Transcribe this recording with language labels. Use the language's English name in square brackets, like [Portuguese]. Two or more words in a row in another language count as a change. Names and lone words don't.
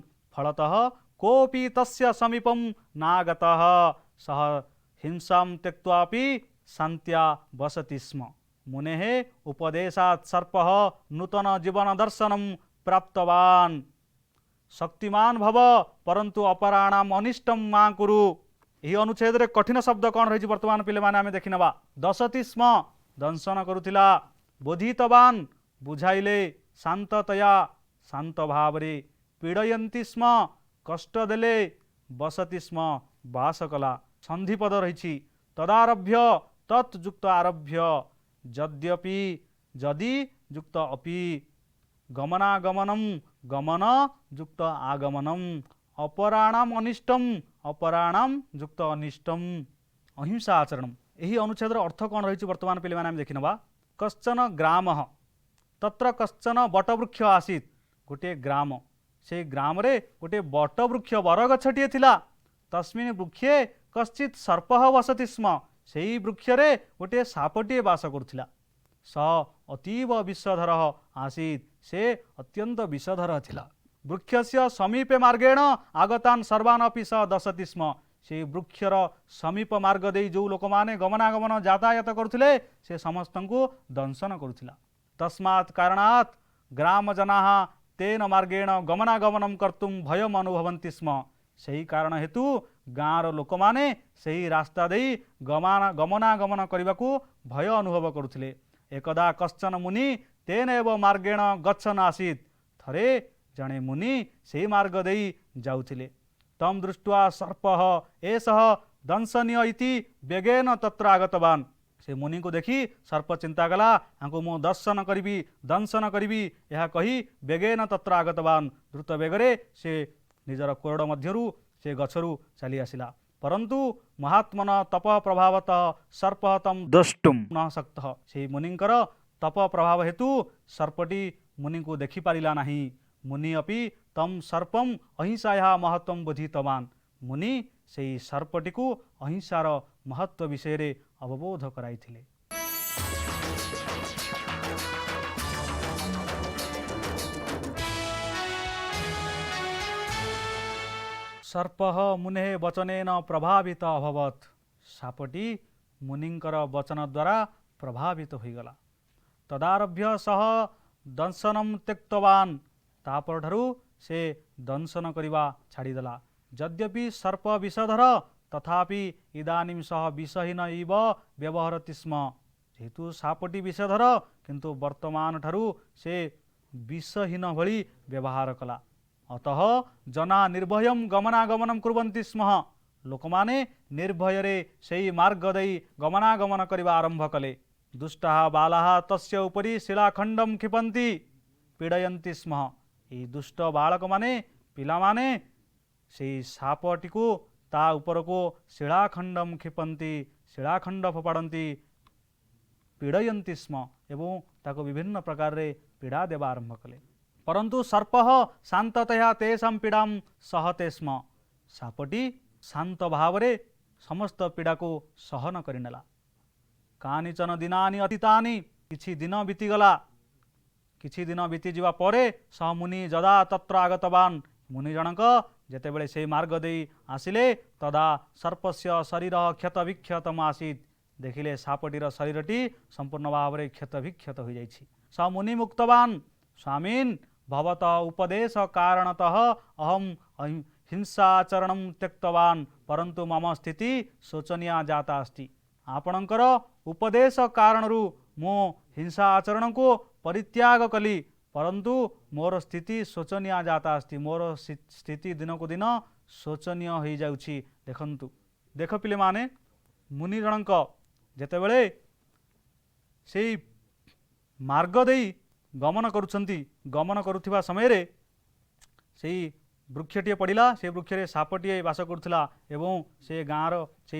[Sanskrit] फलतः कोऽपि तस्य समीपं नागतः। सः हिंसां त्यक्त्वापि शान्त्या वसति स्म। मुनेः उपदेशात् सर्पः नूतन जीवन दर्शनं प्राप्तवान्। शक्तिमान भव परंतु अपराणाम अनिष्टम मा कुरु। [Odia] ଏହି ଅନୁଚ୍ଛେଦ ରେ କଠିନ ଶବ୍ଦ କେଉଁ ରହି ବର୍ତ୍ତମାନ ପିଲେ ମାନେ ଆମେ ଦେଖିନବା। [Sanskrit] दशति स्म [Odia] ଦଂଶନ କରୁଥିଲା। बोधितवान बुझाइले। शांततया ଶାନ୍ତ ଭାବରେ। [Sanskrit] पीड़यन्ति स्म [Odia] କଷ୍ଟ ଦେଲେ। [Sanskrit] बसति स्म [Odia] ବାସ କଲା। ସନ୍ଧିପଦ ରହି। [Sanskrit] तदारभ्य तत्युक्त आरभ्य यद्यपि यदि युक्त अपि। गमनागमनम गमन युक्त आगमनम। अपराणाम अनिष्टम अपराणाम युक्त अनिष्टम। अहिंसा आचरणम। [Odia] ଏହି ଅନୁଚ୍ଛେଦ ଅର୍ଥ କେଉଁ ରହି ବର୍ତ୍ତମାନ ପିଲେ ମାନେ ଦେଖିନବା। [Sanskrit] कश्चन ग्रामः तत्र कश्चन बटवृक्ष आसीत्। [Odia] ଗୋଟେ ଗ୍ରାମ। ସେ ଗ୍ରାମ ରେ ଗୋଟେ ବଟବୃକ୍ଷ ବରଗଛଟିଏ ଥିଲା। [Sanskrit] तस्मिन् वृक्षे कश्चित् सर्पः वसति स्म। [Odia] ସେହି ବୃକ୍ଷ ରେ ଗୋଟେ ସାପଟିଏ ବାସ କରୁଥିଲା। [Sanskrit] स अतीव विषधर आसीत्। [Odia] ସେ ଅତ୍ୟନ୍ତ ବିଷଧର ଥିଲା। [Sanskrit] वृक्षस्य समीपे मार्गेण आगतान् सर्वान् अपि स दशति स्म। [Odia] ସେ ବୃକ୍ଷର ସମୀପ ମାର୍ଗ ଦେ ଯେଉଁ ଲୋକ ମାନେ ଗମନାଗମନ ଯାତାୟାତ କରୁଥିଲେ ସେ ସମସ୍ତଙ୍କୁ ଦଂଶନ କରୁଥିଲା। [Sanskrit] तस्मात् कारणात् ग्रामजनाः तेन मार्गेण गमनागमनं कर्तुं भयम् अनुभवन्ति स्म। [Odia] ସେହି କାରଣ ହେତୁ ଗାଁର ଲୋକ ମାନେ ସେହି ରାସ୍ତା ଦେ ଗମନାଗମନ କରିବା ଭୟ ଅନୁଭବ କରୁଥିଲେ। [Sanskrit] एकदा कश्चन मुनि तेन एव मार्गेण गच्छन् आसीत्। [Odia] ଥରେ ଜଣେ ମୁନି ସେ ମାର୍ଗ ଦେ ଯାଉଥିଲେ। [Sanskrit] तम दृष्ट्वा सर्पः एषः दंशनीय इति वेगेन तत्र आगतवान्। [Odia] ସେ ମୁନି କୁ ଦେଖି ସର୍ପ ଚିନ୍ତା କଲା ଏଙ୍କୁ ମୁଁ ଦର୍ଶନ କରି ଦଂଶନ କରି ଏହା କହି बेगेन [Sanskrit] तत्र आगतवान [Odia] ଦ୍ରୁତ ବେଗରେ ସେ ନିଜର କୋରଡ଼ ମଧ୍ୟରୁ ସେ ଗଛରୁ ଚାଲି ଆସିଲା [Sanskrit] परंतु महात्मन तप प्रभावतः सर्प तम द्रष्टुम न शक्त [Odia] ସେ ମୁନିଙ୍କର ତପ ପ୍ରଭାବ ହେତୁ ସର୍ପଟି ମୁନି କୁ ଦେଖି ପାରିଲା ନାହିଁ [Sanskrit] मुनि अपि तम सर्पम अहिंसाया महत्व बुझितवान [Odia] ମୁନି ସେ ସର୍ପଟି କୁ ଅହିଂସାର ମହତ୍ତ୍ୱ ବିଷୟ ରେ ଅବବୋଧ କରାଇଥିଲେ। [Sanskrit] सर्प मुने वचनेन प्रभावित अभवत [Odia] ସାପଟି ମୁନିଙ୍କର ବଚନ ଦ୍ୱାରା ପ୍ରଭାବିତ ହୋଇଗଲା तदारभ्य [Sanskrit] सह दंशनम त्यक्तवान [Odia] ତାପରେ ଠାରୁ ସେ ଦଂଶନ କରିବା ଛାଡ଼ିଦେଲା [Sanskrit] यद्यपि सर्प विषधर तथापि इदानीं सह विषहीन इव व्यवहरति स्म [Odia] ଯେହେତୁ ସାପଟି ବିଷଧର କିନ୍ତୁ ବର୍ତ୍ତମାନ ଠାରୁ ସେ ବିଷହୀନ ଭଳି ବ୍ୟବହାର କଲା [Sanskrit] अतः जना निर्भयम गमनागमनम कुर्वन्ति स्म [Odia] ଲୋକମାନେ ନିର୍ଭୟ ରେ ସେଇ ମାର୍ଗ ଦେଇ ଗମନାଗମନ କରିବା ଆରମ୍ଭ କଲେ [Sanskrit] दुष्टाः बालाः तस्य उपरि शिलाखंडम क्षिपन्ति पीडयन्ति स्म [Odia] ଏ ଦୁଷ୍ଟ ବାଳକ ମାନେ ପିଲା ମାନେ ସେଇ ସାପଟି କୁ ତା ଉପର କୁ [Sanskrit] शिलाखंडम क्षिपन्ति [Odia] ଶିଳାଖଣ୍ଡ ଫୋପାଡ଼ନ୍ତି [Sanskrit] पीडयन्ति स्म [Odia] ଏବଂ ତାକୁ ବିଭିନ୍ନ ପ୍ରକାର ରେ ପୀଡ଼ା ଦେବା ଆରମ୍ଭ କଲେ [Sanskrit] परंतु सर्प शांततया तेषां पीड़ा सहते स्म [Odia] ସାପଟି ଶାନ୍ତ ଭାବ ରେ ସମସ୍ତ ପୀଡ଼ା କୁ ସହନ କରିନେଲା [Sanskrit] कानिचन दिनानि [Odia] अतीतानि କିଛି ଦିନ ବିତିଗଲା କିଛି ଦିନ ବିତି ଯିବା ପରେ [Sanskrit] स मुनि जदा तत्र आगतवान [Odia] ମୁନି ଜଣକ ଯେତେବେଳେ ସେ ମାର୍ଗ ଦେଇ आसिले [Sanskrit] तदा सर्पस्य शरीर क्षत विक्षतम आसीत [Odia] ଦେଖିଲେ ସାପଟିର ଶରୀରଟି ସମ୍ପୂର୍ଣ୍ଣ ଭାବ ରେ କ୍ଷତ ବିକ୍ଷତ ହୋ ଯାଇଛି [Sanskrit] स मुनि मुक्तवान स्वामीन भवत उपदेश कारणतः अहम हिंसाचरणं त्यक्तवान परंतु मम स्थिति शोचनीय जाता अस्ति [Odia] ଆପଣଙ୍କର ଉପଦେଶ କାରଣରୁ ମୋ ହିଂସା ଆଚରଣ କୁ ପରିତ୍ୟାଗ କଲି ପରନ୍ତୁ ମୋର ସ୍ଥିତି ଶୋଚନୀୟ [Sanskrit] जाता अस्ति [Odia] ମୋର ସ୍ଥିତି ଦିନ କୁ ଦିନ ଶୋଚନୀୟ ହୋ ଯାଉଛି ଦେଖନ୍ତୁ ଦେଖ ପିଲେ ମାନେ ମୁନି ଜଣକ ଯେତେବେଳେ ସେଇ ମାର୍ଗ ଦେଇ ଗମନ କରୁଛନ୍ତି ଗମନ କରୁଥିବା ସମୟ ରେ ସେଇ ବୃକ୍ଷଟିଏ ପଡ଼ିଲା ସେ ବୃକ୍ଷରେ ସାପଟିଏ ବାସ କରୁଥିଲା ଏବଂ ସେ ଗାଁର ସେ